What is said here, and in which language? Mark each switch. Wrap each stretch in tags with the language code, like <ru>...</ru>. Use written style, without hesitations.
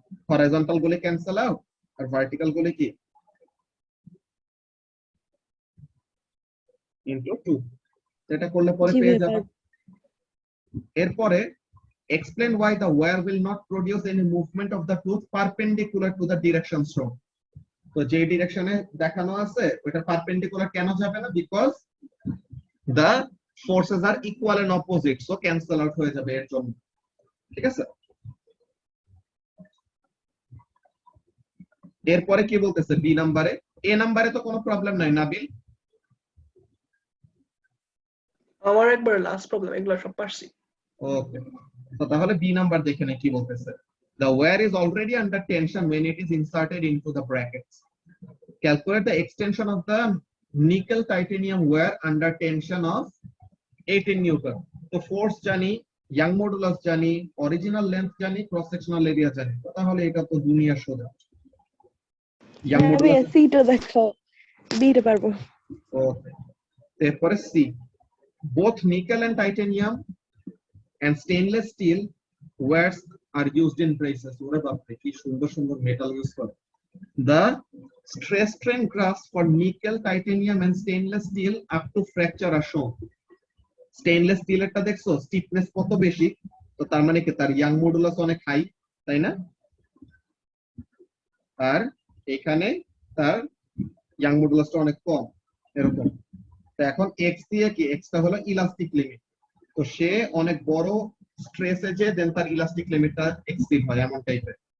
<bn>Horizontal গুলি cancel out আর vertical গুলি কি ইনটু 2, এটা করলে পরে জি পেয়ে ভাইয়া যাবা। এরপরে</bn> <en>explain why the wire will not produce any movement of the tooth perpendicular to the direction shown.</en> <bn>তো যে ডিরেকশনে দেখানো আছে ওটা পারপেন্ডিকুলার কেন যাবে না?</bn> <en>because the forces are equal and opposite, so cancel out</en> <bn>হয়ে যাবে এর জন্য। ঠিক আছে, এরপরে কি বলতেছে বি নাম্বারে? এ নাম্বারে তো কোনো প্রবলেম নাই নাবিল? আমার একবার লাস্ট প্রবলেম, এগুলো সব পারছি। ওকে, তো তাহলে বি নাম্বার দেখে নে কি বলতেছে।</bn> <en>The wire is already under tension when it is inserted into the brackets. Calculate the extension of the nickel titanium wire under tension of 18 Newton.</en> <bn>তো ফোর্স জানি, ইয়াং মডুলাস জানি, অরিজিনাল লেন্থ জানি, cross sectional area জানি, তাহলে এটা তো দুনিয়া সোজা। ইয়াং হ্যাঁ ভাইয়া মডুলাস, সিটা দেখাও, বিটা পারবো। ওকে। তারপরে C,</bn> <en>both nickel and titanium and stainless steel wires are used in braces.</en> <bn>ওরে বাপরে কি সুন্দর সুন্দর মেটাল ইউজ করে।</bn> <en>The stress strain graphs for nickel, titanium and stainless steel up to fracture are shown.</en> <bn>Stainless স্টিলেরটা দেখছো stiffness কত বেশি, তো তার মানে কি তার ইয়াং মডুলাস অনেক হাই, তাই না? আর এখানে তার ইয়াং মডুলাসটা অনেক কম, এরকম। তো এখন এক্স দিয়ে কি, এক্সটা হলো ইলাস্টিক লিমিট, তো সে অনেক বড় স্ট্রেসে যে দেন তার ইলাস্টিক লিমিটটা এক্সিড হয় এমন টাইপের।</bn>